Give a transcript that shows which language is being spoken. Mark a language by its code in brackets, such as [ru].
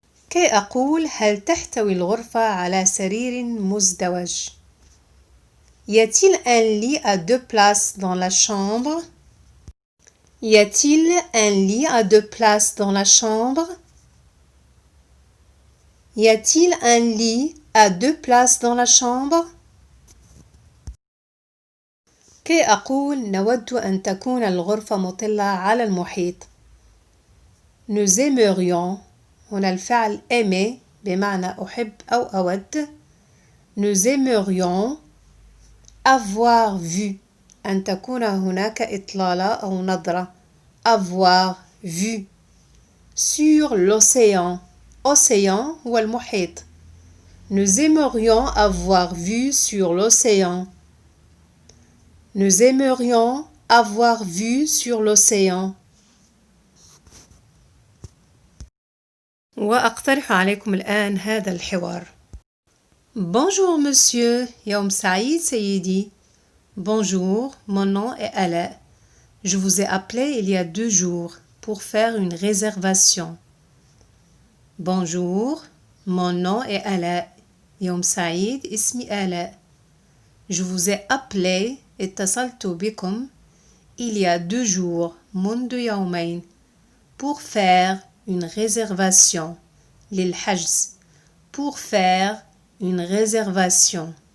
[ar] كي أقول هل تحتوي الغرفة على سرير مزدوج؟ [fr] Y a-t-il un lit à 2 places dans la chambre? Y a-t-il un lit à 2 places dans la chambre? Y a-t-il un lit à 2 places dans la chambre? [ar] كي أقول نود أن تكون الغرفة مطلة على المحيط. [fr] Nous aimerions [ar] هنا الفعل aimer بمعنى أحب أو أود. [fr] Nous aimerions avoir vu [ar] أن تكون هناك إطلالة أو نظرة. [fr] Avoir vu sur l'océan. [ar] Océan هو المحيط. [fr] Nous aimerions avoir vu sur l'océan. Nous aimerions avoir vu sur l'océan. [ar] وأقترح عليكم الآن هذا الحوار. [fr] Bonjour monsieur, [ar] يوم سعيد سيدي. [fr] Bonjour, mon nom est Ala. Je vous ai appelé il y a 2 jours pour faire une réservation. Bonjour, mon nom est Ala. [ar] يوم سعيد اسمي آلاء. [fr] Je vous ai appelé [ar] اتصلت بكم [fr] il y a 2 jours [ar] منذ يومين [fr] pour faire une réservation [ar] للحجز [fr] pour faire une réservation.